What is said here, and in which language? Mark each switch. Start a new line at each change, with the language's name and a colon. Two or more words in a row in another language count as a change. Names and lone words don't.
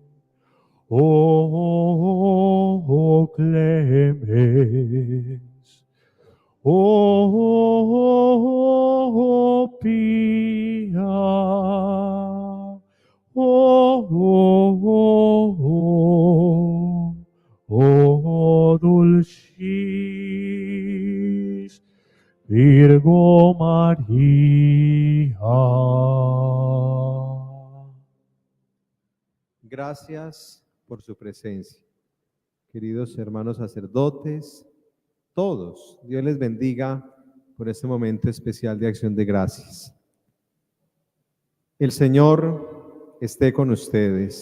Latin: O clemens, o pia, o dulcis Virgo María.
Spanish: Gracias por su presencia. Queridos hermanos sacerdotes, todos, Dios les bendiga por este momento especial de acción de gracias. El Señor esté con ustedes.